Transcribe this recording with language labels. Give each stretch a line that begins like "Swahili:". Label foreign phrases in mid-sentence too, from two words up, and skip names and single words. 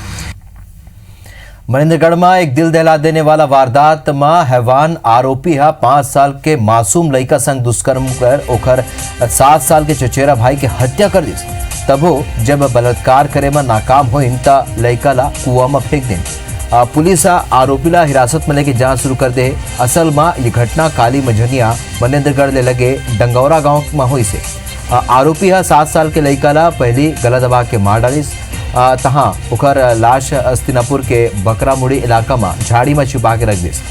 Chhattisgarhi: महेंद्रगढ़ में एक दिल दहला देने वाला वारदात में हैवान आरोपी 5 साल के मासूम लड़का संग दुष्कर्म कर ओखर 7 साल के चचेरा भाई के हत्या कर दिस। तबो जब बलात्कार करे में नाकाम होइन त लड़का ला कुआं में फेंक देन। पुलिस आरोपी ला हिरासत में लेके जांच शुरू कर दे। असल में ये घटना काली मझनिया महेंद्रगढ़ ले लगे डंगौरा गांव में हुई से। आरोपी 7 साल के लड़का ला पहली गला दबा के मार डालिस। तहाँ ओकर लाश अस्तिनापुर के बकरामुड़ी इलाका में झाड़ी में छिपा के रख दिस।